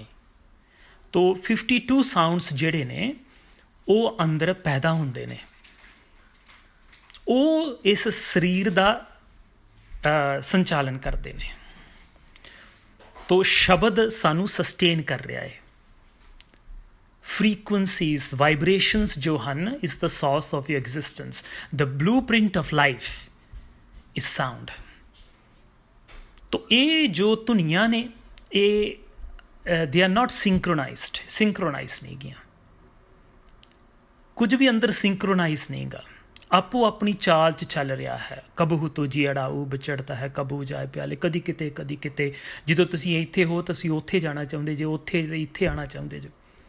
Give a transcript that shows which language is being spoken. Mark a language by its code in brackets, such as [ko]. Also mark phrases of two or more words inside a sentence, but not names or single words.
[pa] ਤੋ 52 ਸਾਊਂਡਸ ਜਿਹੜੇ ਨੇ ਉਹ ਅੰਦਰ ਪੈਦਾ ਹੁੰਦੇ ਨੇ। ਉਹ ਇਸ ਸਰੀਰ ਦਾ ਸੰਚਾਲਨ ਕਰਦੇ ਨੇ। ਤੋ ਸ਼ਬਦ ਸਾਨੂੰ ਸਸਟੇਨ ਕਰ ਰਿਹਾ ਹੈ। [en] frequencies, vibrations [pa] ਜੋ ਹਨ [en] is the source of your existence. The blueprint of life is sound. [pa] ਤੋ ਇਹ ਜੋ ਧੁਨੀਆਂ ਨੇ ਇਹ [en] they are not synchronized [pa] ਨਹੀਂ ਗੀਆਂ। ਕੁਝ ਵੀ ਅੰਦਰ ਸਿੰਕਰੋਨਾਈਜ਼ ਨਹੀਂ ਗਾ, ਆਪੋ ਆਪਣੀ ਚਾਲ 'ਚ ਚੱਲ ਰਿਹਾ ਹੈ। ਕਬਹੂ ਤੋਂ ਜੀੜਾ ਉਹ ਵਿਚੜਦਾ ਹੈ, ਕਬਹੂ ਜਾਏ ਪਿਆਲੇ, ਕਦੀ ਕਿਤੇ ਕਦੀ ਕਿਤੇ। ਜਦੋਂ ਤੁਸੀਂ ਇੱਥੇ ਹੋ ਤੁਸੀਂ ਉੱਥੇ ਜਾਣਾ ਚਾਹੁੰਦੇ ਜੇ, ਉੱਥੇ ਇੱਥੇ ਆਉਣਾ ਚਾਹੁੰਦੇ ਜੋ।